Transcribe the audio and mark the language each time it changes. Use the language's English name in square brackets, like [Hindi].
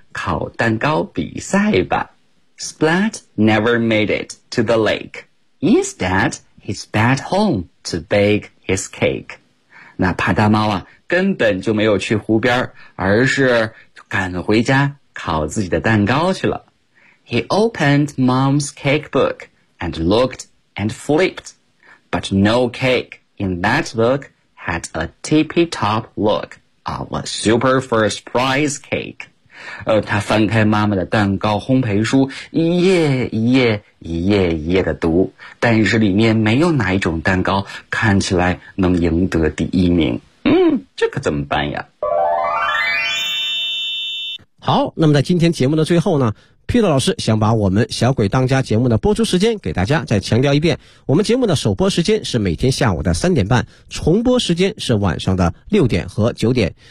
[Chinese] 烤蛋糕比赛吧。 [English] Splat never made it to the lake. Instead, he sped home to bake his cake. [Chinese] 那帕达猫啊，根本就没有去湖边，而是赶回家烤自己的蛋糕去了。 [English] He opened mom's cake book and looked and flipped. But no cake in that book had a tippy-top look of a super first prize cake. [Chinese] 他翻开妈妈的蛋糕烘焙书，一页一页一页一页的读，但是里面没有哪一种蛋糕看起来能赢得第一名。这可怎么办呀？好，那么在今天节目的最后呢，Peter 老师想把我们小鬼当家节目的播出时间给大家再强调一遍，我们节目的首播时间是每天下午的3:30，重播时间是晚上的6点和9点。